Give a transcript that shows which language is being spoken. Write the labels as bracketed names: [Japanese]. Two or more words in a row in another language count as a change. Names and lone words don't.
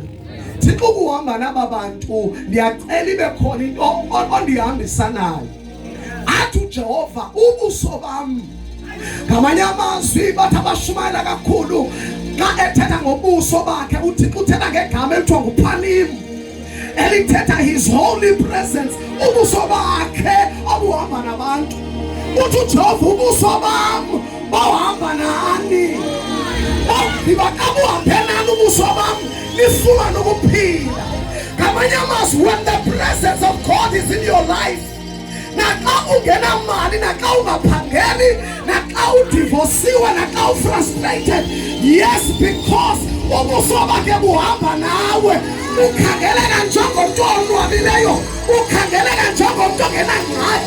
[Xhosa] Thixo ukuhamba naba bantu ndiyacela ibe khona into ondihambisanayo. Athi uJehova ubuso bam. Ngamanye amazwi bathi abashumayela kakhulu xa ethetha ngobuso bakhe uThixo uthetha ngegama elithiwa nguPhanim elithetha [English] his holy presence. [Xhosa] Ubuso bakhe obuhamba nabantu. Uthi uJehova ubuso bam bohamba nani. Ndibakabuhambe nani ubuso bam nifumane ukuphila. Ngamanye amazwi [English] when the presence of God is in your life, [Xhosa] naxa ungena mali, naxa ungaphangeli, naxa udivosiwe, naxa ufrustrated, yes, because ubuso bakhe buhamba nawe. Ukhangeleka njengomntu onwabileyo, ukhangeleka njengomntu ongenangxaki.